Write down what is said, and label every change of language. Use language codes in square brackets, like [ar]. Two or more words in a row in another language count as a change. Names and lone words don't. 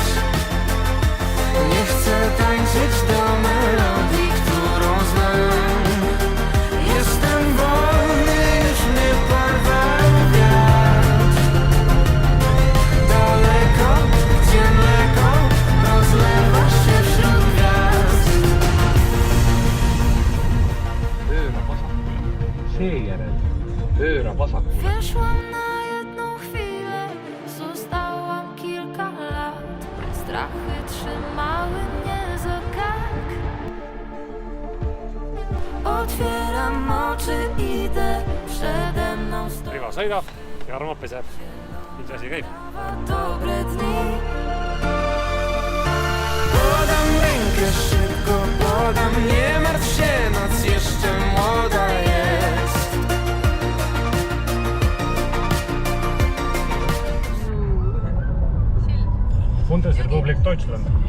[pl] Nie chcę tańczyć do melodii, którą znam. Jestem wolny, już mnie porwał wiatr. Daleko, gdzie mleko rozlewasz się wśród gwiazd. [et] Pööra vasakule. Seejärel pööra vasakule. [pl] Wyszłam na jedną chwilę, zostałam kilka lat. Strachy trzymały mnie za kark. Otwieram oczy, idę, przede mną stoi. [et] Rivo sõidab ja Armo peseb. Mis asi käib? [pl] Dobre dni. Podam rękę szybko, podam, nie martw się, noc jeszcze młoda jest. Bundesrepublik Deutschland.